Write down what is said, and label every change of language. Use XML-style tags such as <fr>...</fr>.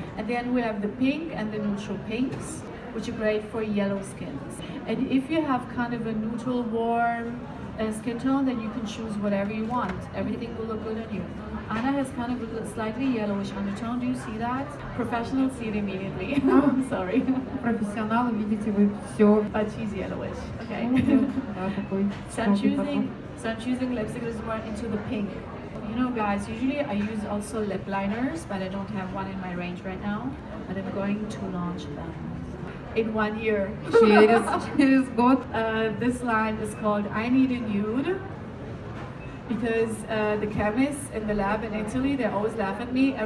<en>And then we have the pink and the neutral pinks, which are great for yellow skins. And if you have kind of a neutral warm skin tone, then you can choose whatever you want. Everything will look good on you. Anna has kind of a slightly yellowish undertone. Do you see that? Professionals see it immediately. I'm sorry.</en> <ru>Профессионалы, видите вы все.</ru> <en>But she's yellowish. Okay. So I'm choosing lipstick that is more into the pink. You know, guys, usually I use also lip liners, but I don't have one in my range right now. But I'm going to launch them in 1 year.</en> <ru>Через год.</ru> <en>This line is called I Need a Nude, because the chemists in the lab in Italy, they always laugh at me.</en>